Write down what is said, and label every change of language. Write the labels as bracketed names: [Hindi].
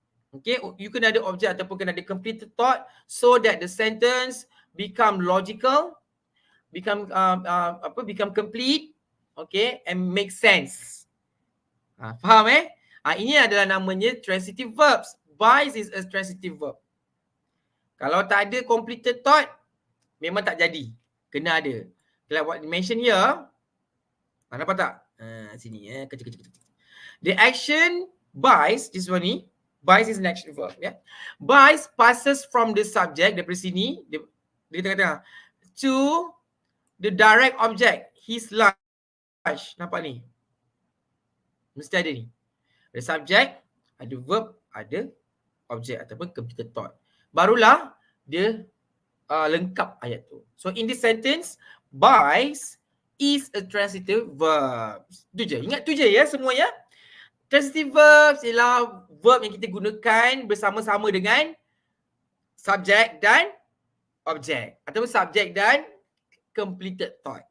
[English] Okay, you [Malay] kena ada objek ataupun kena ada [English] completed thought so that the sentence become logical, become complete, okay, and make sense. [Malay] Faham ini adalah namanya transitive verbs. [English] Buys is a transitive verb. [Malay] Kalau tak ada completed thought, memang tak jadi. Kena ada. [English] Like what you mention here. [Malay] Nampak tak? Sini kecil. [English] The action buys, this one ni, buys is an action verb. Yeah? Buys passes from the subject, [Malay] daripada sini, dia tengah-tengah, [English] to the direct object, his lunch. [Malay] Nampak ni? Mesti ada ni. Ada subject, ada verb, ada objek ataupun completed thought. Barulah dia lengkap ayat tu. [English] So in this sentence, buys is a transitive verb. [Malay] Tu je. Ingat tu je ya semua ya. Transitive verbs ialah verb yang kita gunakan bersama-sama dengan subjek dan objek ataupun subjek dan completed thought.